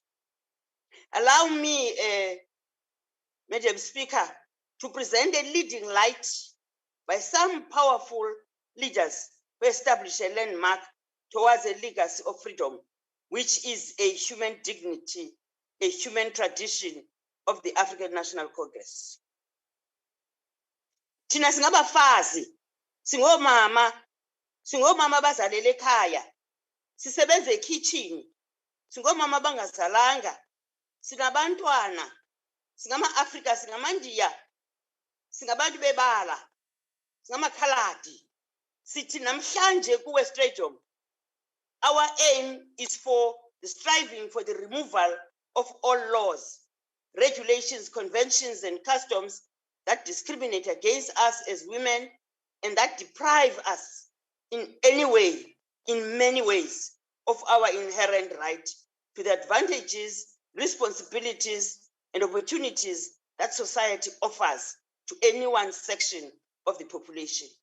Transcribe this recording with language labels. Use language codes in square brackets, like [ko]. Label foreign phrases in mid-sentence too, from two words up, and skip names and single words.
[en] Allow me, Madam Speaker, to present a leading light by some powerful leaders who establish a landmark towards a legacy of freedom, which is a human dignity, a human tradition of the African National Congress. [zu] Thina singabafazi, singomama bazalele ekhaya, sisebenza ekitchen, singomama bangazalanga, sinabantwana, singama-Afrika, singamandiya, singabantu bebala, singamakhaladi. Sithi namhlanje kuWest Region, [en] our aim is for the striving for the removal of all laws, regulations, conventions, and customs that discriminate against us as women and that deprive us in any way, in many ways, of our inherent right to the advantages, responsibilities, and opportunities that society offers to any one section of the population.